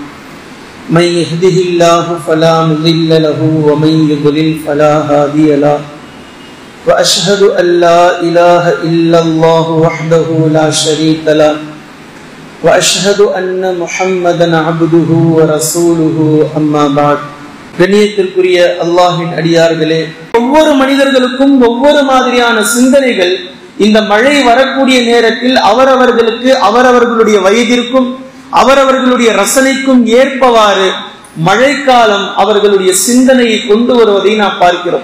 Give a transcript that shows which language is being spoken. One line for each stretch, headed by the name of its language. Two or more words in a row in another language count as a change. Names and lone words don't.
Arabic: من يهده الله فلا مضل له ومن يضلل فلا هادي له وأشهد أن لا إله إلا الله وحده لا شريك له وأشهد أن محمدا عبده ورسوله أما بعد.
Tamil: கண்ணியத்திற்குரிய அல்லாஹ்வின் அடியார்களே, ஒவ்வொரு மனிதர்களுக்கும் ஒவ்வொரு மாதிரியான சிந்தனைகள் இந்த மழை வரக்கூடிய நேரத்தில் அவரவர்களுக்கு அவரவர்களுடைய வயதிற்கும் அவரவர்களுடைய ரசனைக்கும் ஏற்பவாறு மழைக்காலம் அவர்களுடைய சிந்தனையை கொண்டு வருவதை நாம் பார்க்கிறோம்.